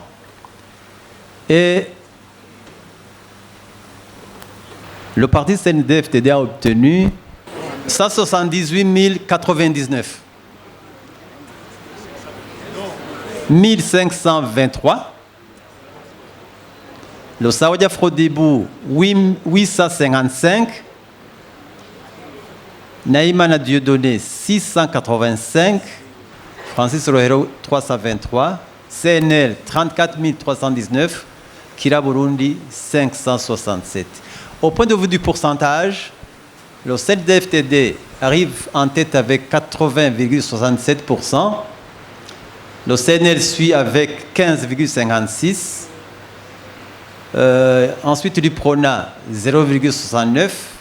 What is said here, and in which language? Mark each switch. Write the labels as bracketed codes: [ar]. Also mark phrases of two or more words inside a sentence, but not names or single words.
[fr] Et le parti CNDD-FDD a obtenu 178 099. 1523. Le Sawaya Frodebu, 855. Nahimana Dieudonné, 685. Francis Rohero, 323. CNL, 34 319. Kira Burundi, 567. Au point de vue du pourcentage, le CNDD-FDD arrive en tête avec 80,67%. Le CNL suit avec 15,56%. Ensuite, l'UPRONA, 0,69%.